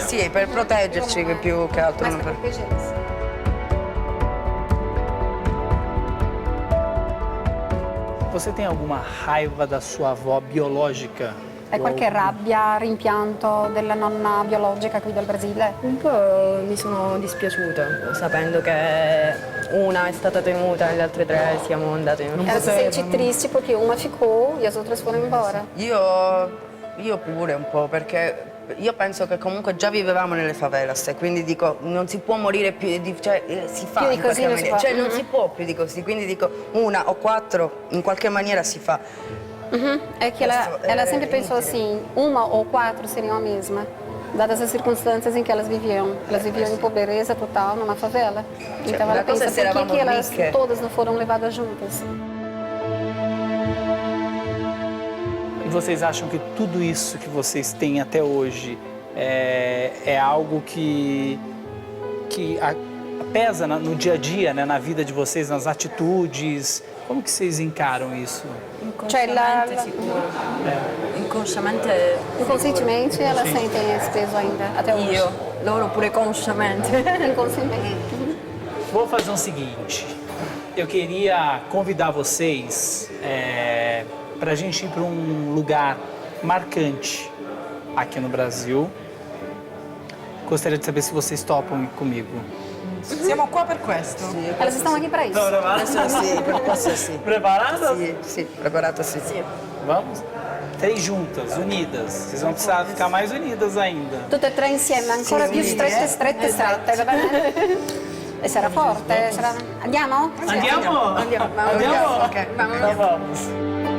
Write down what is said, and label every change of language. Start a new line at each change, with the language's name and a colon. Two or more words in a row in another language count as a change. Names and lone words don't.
Italian: Sì, per proteggerci che più che altro.
Portuguese: Mas
Italian: non
Portuguese: para
Italian: per-
Portuguese: protegê-las. Você tem alguma raiva da sua avó biológica?
Italian: Hai qualche rabbia, rimpianto della nonna biologica qui del Brasile? Un po' mi sono dispiaciuta, sapendo che una è stata tenuta e le altre tre siamo andate in
Portuguese: Ela se sente triste porque uma ficou e as outras foram embora.
Italian: Io pure un po', perché io penso che comunque già vivevamo nelle favelas, e quindi dico non si può morire più, cioè si fa Più di in così qualche non si maniera, può. cioè non si può più di così, quindi dico una o 4 in qualche maniera si fa.
Portuguese: É que ela sempre pensou assim, uma ou 4 seriam a mesma, dadas as circunstâncias em que elas viviam. Elas viviam em pobreza total, numa favela. Então ela uma coisa pensa, é ser por que elas rica. todas não foram levadas juntas? E vocês acham que tudo isso que vocês têm até hoje é algo que pesa no dia a dia, né, na vida de vocês, nas atitudes? Como que vocês encaram isso?
Italian: Cioè, Inconsciamente sicuro. Inconsciamente
Portuguese: inconscientemente elas sentem esse peso ainda, até hoje.
Italian: io, loro pure consciamente.
Portuguese: Inconscientemente. Vou fazer o seguinte, eu queria convidar vocês para a gente ir para um lugar marcante aqui no Brasil. Gostaria de saber se vocês topam ir comigo.
Italian: Siamo qua per questo.
Portuguese: Elas estão aqui para isso.
Italian: Questo sì, per questo sì.
Portuguese: Preparadas?
Italian: Sì, sì, preparato sì.
Portuguese: Vamos? 3 juntas, unidas. Vocês vão precisar ficar mais unidas ainda.
Italian: Tutte e 3 insieme, ancora più strette, strette, strette, va bene? E sarà forte, sarà... Andiamo? Andiamo? Andiamo. Andiamo? Ok,
Portuguese: Então vamos.